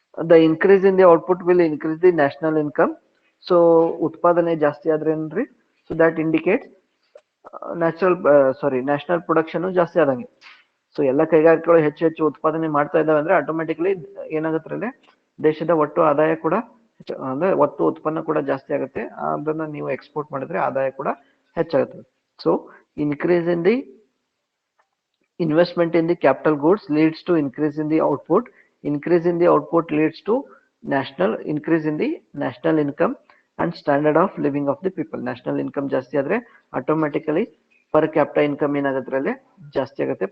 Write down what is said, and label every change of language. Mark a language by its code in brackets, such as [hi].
[en] The increase in the output will increase the national income. [kn] So ಉತ್ಪಾದನೆ ಜಾಸ್ತಿ ಆದ್ರೆ ಏನ್ರಿ, [en] so that indicates national production [kn] ಜಾಸ್ತಿ ಆದಂಗೆ. ಸೊ ಎಲ್ಲ ಕೈಗಾರಿಕೆಗಳು ಹೆಚ್ಚು ಹೆಚ್ಚು ಉತ್ಪಾದನೆ ಮಾಡ್ತಾ ಇದಾವೆ ಅಂದ್ರೆ ಆಟೋಮೆಟಿಕಲಿ ಏನಾಗುತ್ತೆ ಅಂದ್ರೆ ದೇಶದ ಒಟ್ಟು ಆದಾಯ ಕೂಡ ಅಂದ್ರೆ ಒಟ್ಟು ಉತ್ಪನ್ನ ಕೂಡ ಜಾಸ್ತಿ ಆಗುತ್ತೆ. ಅದನ್ನ ನೀವು ಎಕ್ಸ್ಪೋರ್ಟ್ ಮಾಡಿದ್ರೆ ಆದಾಯ ಕೂಡ ಹೆಚ್ಚಾಗುತ್ತೆ. [en] So increase in the investment in the capital goods leads to increase in the output. Increase in the output leads to increase in the national income and standard of living of the people. National income [kn] ಜಾಸ್ತಿ ಆದ್ರೆ automatically per capita income ಏನಾಗುತ್ತೆ, ಜಾಸ್ತಿ ಆಗುತ್ತೆ.